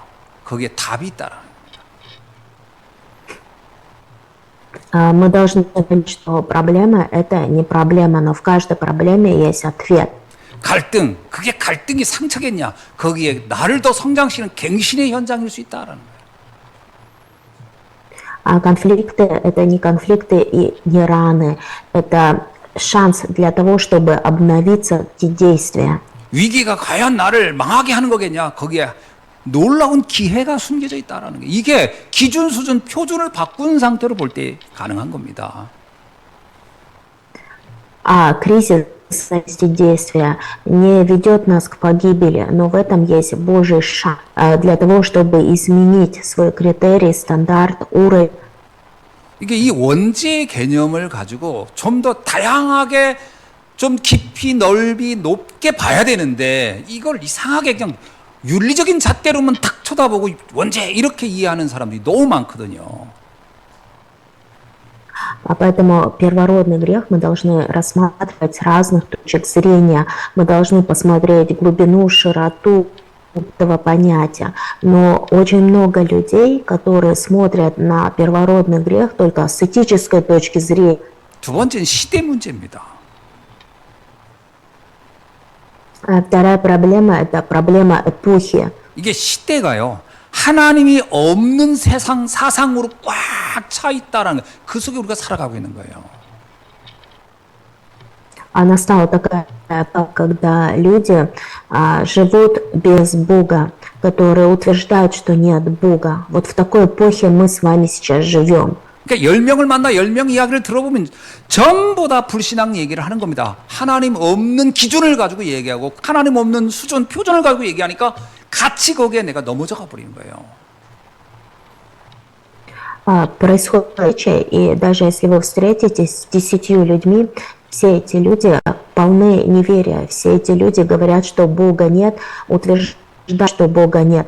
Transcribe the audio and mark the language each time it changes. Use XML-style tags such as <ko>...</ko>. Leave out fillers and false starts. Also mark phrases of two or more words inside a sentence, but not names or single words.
<ko>거기에 답이 있다라는 거예요.</ko> <ru>Мы должны понять, что проблема – это не проблема, но в каждой проблеме есть ответ.</ru> <ko>갈등, 그게 갈등이 상처겠냐? 거기에 나를 더 성장시키는 갱신의 현장일 수 있다라는 거예요.</ko> <ru>А конфликты – это не конфликты и не раны, это шанс для того, чтобы обновиться в действия.</ru> <ko>위기가 과연 나를 망하게 하는 거겠냐? 거기에 놀라운 기회가 숨겨져 있다라는 거예요. 이게 기준, 수준, 표준을 바꾼 상태로 볼 때 가능한 겁니다.</ko> <ru>А кризис действия не ведет нас к погибели, но в этом есть Божий шаг для того, чтобы изменить свой критерий, стандарт, уровень.</ru> <ko>이게 이 원죄의 개념을 가지고 좀 더 다양하게 좀 깊이 넓이 높게 봐야 되는데 이걸 이상하게 그냥 윤리적인 잣대로만 탁 쳐다보고 원죄 이렇게 이해하는 사람들이 너무 많거든요.</ko> <ru>Поэтому первородный грех мы должны рассматривать с разных точек зрения. Мы должны посмотреть глубину, широту этого понятия. Но очень много людей, которые смотрят на первородный грех только с этической точки зрения.</ru> <ko>두 번째는 시대 문제입니다.</ko> <ru>Вторая проблема – это проблема эпохи.</ru> <ko>이게 시대가요. 하나님이 없는 세상 사상으로 꽉 차 있다라는 그 속에 우리가 살아가고 있는 거예요.</ko> <ru>Настала такая эпоха, когда люди живут без Бога, которые утверждают, что нет Бога. Вот в такой эпохе мы с вами сейчас живем.</ru> <ko>그러니까 10명을 만나 10명 이야기를 들어보면 전부 다 불신앙 얘기를 하는 겁니다. 하나님 없는 기준을 가지고 얘기하고 하나님 없는 수준, 표준을 가지고 얘기하니까 같이 거기에 내가 넘어져가 버리는 거예요.</ko> <ru>Происходит, и даже если вы встретитесь с 10 людьми, все эти люди полны неверия, все эти люди говорят, что Бога нет, утверждают, что Бога нет.</ru>